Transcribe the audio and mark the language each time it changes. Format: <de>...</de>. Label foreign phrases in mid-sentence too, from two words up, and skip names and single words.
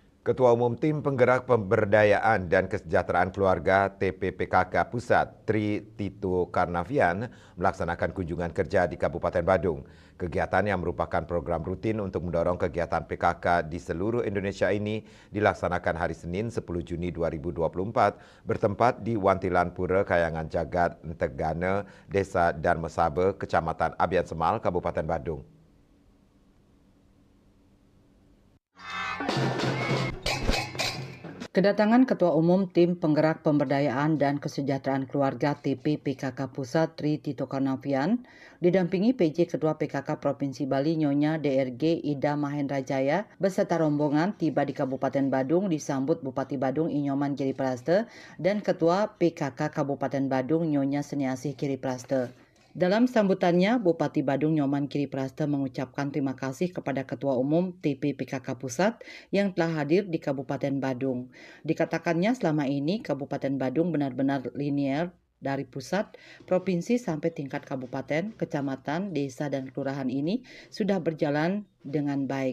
<id>Ketua Umum Tim Penggerak Pemberdayaan dan Kesejahteraan Keluarga TPPKK Pusat, Tri Tito Karnavian, melaksanakan kunjungan kerja di Kabupaten Badung. Kegiatan yang merupakan program rutin untuk mendorong kegiatan PKK di seluruh Indonesia ini dilaksanakan hari Senin 10 Juni 2024 bertempat di Wantilan Pura Kayangan Jagat, Tegana, Desa Darmasabe, Kecamatan Abian Semal, Kabupaten Badung. Kedatangan Ketua Umum Tim Penggerak Pemberdayaan dan Kesejahteraan Keluarga TPPKK Pusat Tri Tito Karnavian didampingi PJ Ketua PKK Provinsi Bali Nyonya DRG Ida Mahendra Jaya beserta rombongan tiba di Kabupaten Badung disambut Bupati Badung Inyoman Giripraste dan Ketua PKK Kabupaten Badung Nyonya Seniasih Giripraste. Dalam sambutannya, Bupati Badung Nyoman Giripraste mengucapkan terima kasih kepada Ketua Umum TPPKK Pusat yang telah hadir di Kabupaten Badung. Dikatakannya selama ini Kabupaten Badung benar-benar linear dari pusat, provinsi sampai tingkat kabupaten, kecamatan, desa, dan kelurahan ini sudah berjalan dengan baik.</id>